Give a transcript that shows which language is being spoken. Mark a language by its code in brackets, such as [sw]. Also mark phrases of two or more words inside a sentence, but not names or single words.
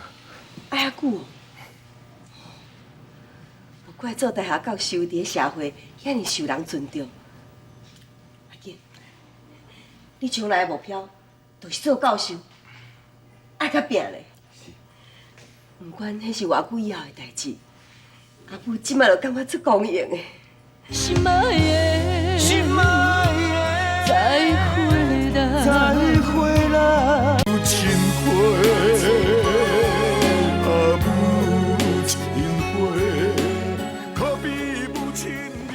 [nan] 爱遐久哦。难怪做大学教授伫社会遐尔受人尊重。阿健，你将来的目标就是做教授，爱较拼咧。不管迄是偌久以后的代志，阿母即摆就感觉足光荣的。心爱的，心爱的，再回来，再回来，有情花，啊有情花，可比无情人。